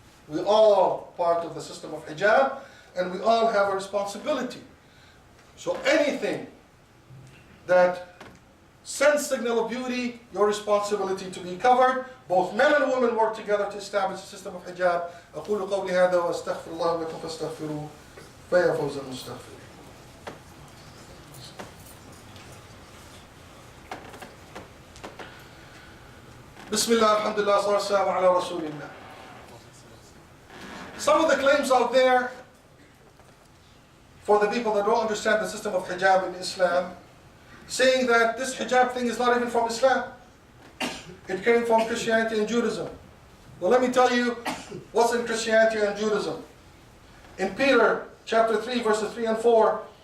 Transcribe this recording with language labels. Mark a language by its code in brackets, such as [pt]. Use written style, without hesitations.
[en] We all part of the system of hijab, and we all have a responsibility. So anything that sends signal of beauty, your responsibility to be covered. Both men and women work together to establish a system of hijab. [ar] أقول قولي هذا وأستغفر الله لكم فاستغفروه فيا فوز المستغفرين. بسم الله الحمد لله والصلاة والسلام على رسول الله. [en] Some of the claims out there for the people that don't understand the system of hijab in Islam, saying that this hijab thing is not even from Islam. It came from Christianity and Judaism. Well, let me tell you what's in Christianity and Judaism. In Peter chapter 3 verses 3 and 4,